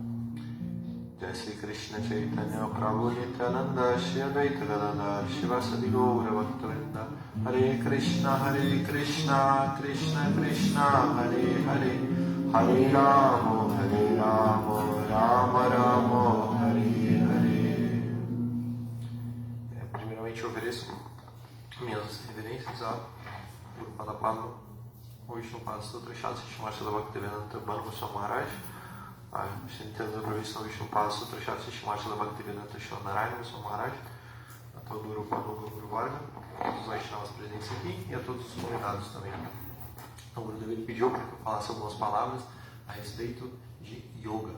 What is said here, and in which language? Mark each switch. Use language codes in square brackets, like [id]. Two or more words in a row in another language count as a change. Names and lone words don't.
[sa] Jai Sri Krishna Chaitanya Prabhu Nityananda Shri Advaita Gadadhar Shivasadi Gaura Bhaktavinda Hare Krishna Krishna Krishna Hare Hare Hare Rama Rama Rama Hare Hare. [pt] Primeiramente eu ofereço minhas reverências a [sa] Guru Pada Padma, [pt] o Vishnu Pada Sutra Shastri Shrimad Bhaktivedanta Bhargoswami Maharaj, a centena da Provisão Vishnu Pada Sutra Shastri Shrimad Bhaktivedanta Narayana Goswami Maharaj, a todo o [sa] Guru Pada Guru Varga, [pt] a todos os Vaishnavas presentes aqui e a todos os convidados também. Então o Guru Dev pediu para que eu falasse algumas palavras a respeito de yoga.